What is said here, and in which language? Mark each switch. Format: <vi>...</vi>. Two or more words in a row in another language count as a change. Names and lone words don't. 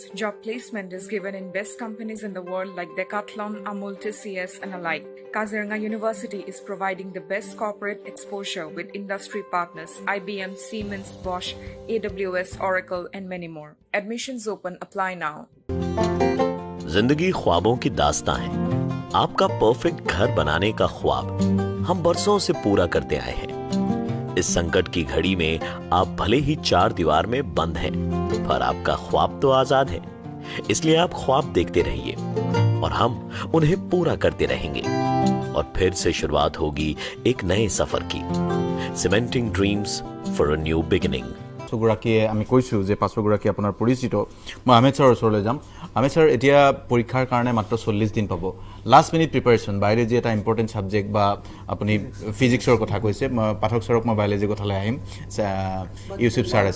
<en>Job placement is given in best companies in the world like Decathlon, Amul, TCS and alike. Kaziranga University is providing the best corporate exposure with industry partners IBM, Siemens, Bosch, AWS, Oracle and many more. Admissions open. Apply now.</en> <hi>जिंदगी ख्वाबों की दास्तां है। आपका परफेक्ट घर बनाने का ख्वाब हम बरसों से पूरा करते आए हैं। इस संकट की घड़ी में आप भले ही 4 दीवार में बंद हैं, पर आपका ख्वाब तो आजाद है। इसलिए आप ख्वाब देखते रहिए और हम उन्हें पूरा करते रहेंगे। और फिर से शुरुआत होगी एक नए सफर की।</hi> <en>Cementing dreams for a new beginning.</en> <as>পাঁচগৰাকীয়ে আমি কৈছোঁ যে পাঁচগৰাকী আপোনাৰ পৰিচিত। মই আহমেদ ছাৰৰ ওচৰলৈ যাম। আহমেদ ছাৰ, এতিয়া পৰীক্ষাৰ কাৰণে মাত্ৰ 40 দিন পাব।</as> <en>last minute preparation,</en> <as>বায়'লজি এটা</as> <en>important subject,</en> <as>বা আপুনি ফিজিক্সৰ কথা কৈছে। পাঠক ছাৰক মই বায়'লজিৰ কথালৈ আহিম, ইউচুফ ছাৰ আছে।</as>